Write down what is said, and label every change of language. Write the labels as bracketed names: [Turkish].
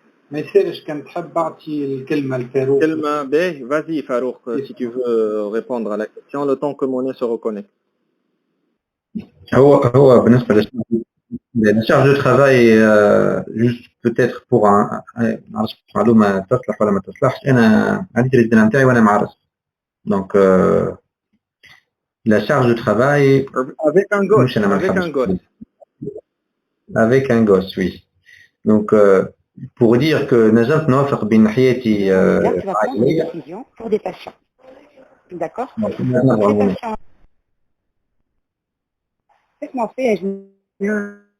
[Arabic] ما يصيرش كان تحب أعطي الكلمة لفاروق. كلمة باهي [French] vas-y Farouk si tu veux répondre à la question le temps que Monet se reconnecte. [Arabic] هو بالنسبة [French] la charge de travail juste peut-être pour [Arabic] معرفش معلومة تصلح ولا ما تصلحش أنا عندي الريزيدان نتاعي وأنا معرس [French] donc la charge de travail avec un gosse avec un gosse oui donc pour dire que [Arabic] نجمت نوفق بين حياتي [French] là tu vas prendre des décisions pour des patients d'accord laisse-moi faire